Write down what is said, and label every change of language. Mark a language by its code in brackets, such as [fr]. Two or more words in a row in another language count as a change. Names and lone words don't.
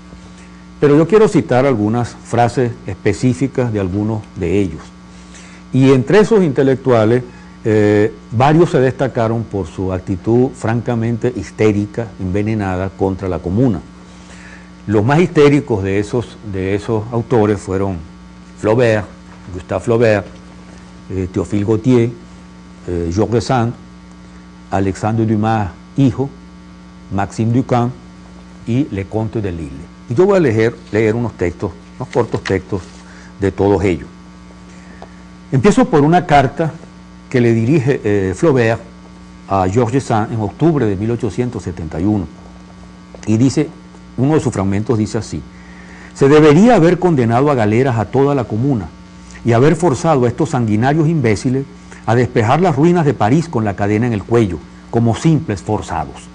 [es] Pero yo quiero citar algunas frases específicas de algunos de ellos. Y entre esos intelectuales, varios se destacaron por su actitud francamente histérica, envenenada contra la comuna. Los más histéricos de esos autores fueron Flaubert, Gustave Flaubert, Théophile Gautier, Georges Sand, Alexandre Dumas, hijo, Maxime Ducamp y Leconte de Lisle. Y yo voy a leer unos cortos textos de todos ellos. Empiezo por una carta que le dirige Flaubert a Georges Sand en octubre de 1871. Y dice, uno de sus fragmentos dice así: se debería haber condenado a galeras a toda la comuna y haber forzado a estos sanguinarios imbéciles a despejar las ruinas de París con la cadena en el cuello, como simples forzados.